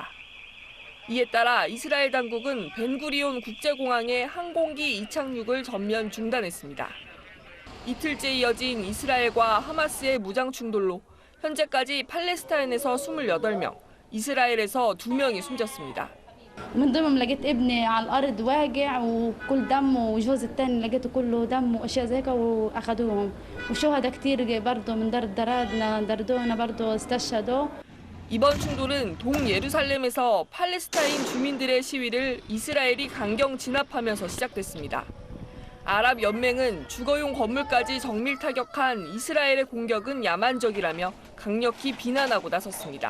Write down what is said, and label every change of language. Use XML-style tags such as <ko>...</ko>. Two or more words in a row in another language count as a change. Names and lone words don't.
<ko>이에 따라 이스라엘 당국은 벤구리온 국제공항의 항공기 이착륙을 전면 중단했습니다. 이틀째 이어진 이스라엘과 하마스의 무장 충돌로 현재까지 팔레스타인에서 28명, 이스라엘에서 2명이 숨졌습니다.</ko> <ar>من ضمنهم لقيت ابني على الارض واقع وكل دم وجوز الثاني لقيته كله دم واشياء زي كده واخذوهم وشهداء كتير برضه من دردونا برضه استشهدوا.</ar> <ko>이번 충돌은 동예루살렘에서 팔레스타인 주민들의 시위를 이스라엘이 강경 진압하면서 시작됐습니다. 아랍 연맹은 주거용 건물까지 정밀 타격한 이스라엘의 공격은 야만적이라며 강력히 비난하고 나섰습니다.</ko>